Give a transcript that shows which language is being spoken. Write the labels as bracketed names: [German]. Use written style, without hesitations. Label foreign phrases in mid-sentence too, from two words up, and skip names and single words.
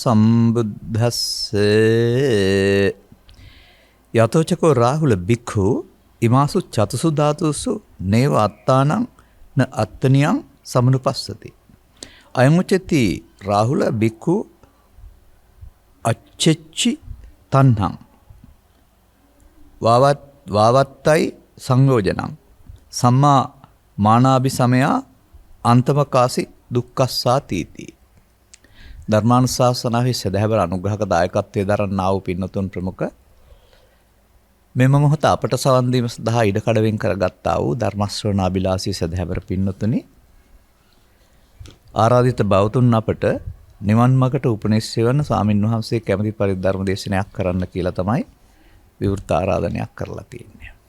[Pali] සම්බුද්දස්සේ යතෝචකෝ රාහුල බික්ඛු ඉමාසු චතුසු ධාතුසු නේව අත්තානං න අත්තනියං සමනුපස්සති අයමුචති රාහුල බික්ඛු අච්චෙච්චි තණ්හං වාවත්තයි සංයෝජනං සම්මා මානාභි සමයා අන්තමකාසි දුක්ඛස්සාතීති [Sinhala] ධර්මානුශාසනාවේ සදහැවර අනුග්‍රහක දායකත්වයේ දරන්නා වූ පින්නතුන් ප්‍රමුඛ මෙම මොහොත අපට සවන් දීම සඳහා ඉඩ කඩවෙන් කරගත්තා වූ ධර්ම ශ්‍රවණාබිලාසී සදහැවර පින්නතුනි ආරාධිත බෞතුන් අපට නිවන් මාර්ගට උපනිශ්‍රය වන ස්වාමින්වහන්සේ කැමැති පරිදි ධර්ම දේශනයක් කරන්න කියලා තමයි විවෘත ආරාධනයක් කරලා තියෙන්නේ.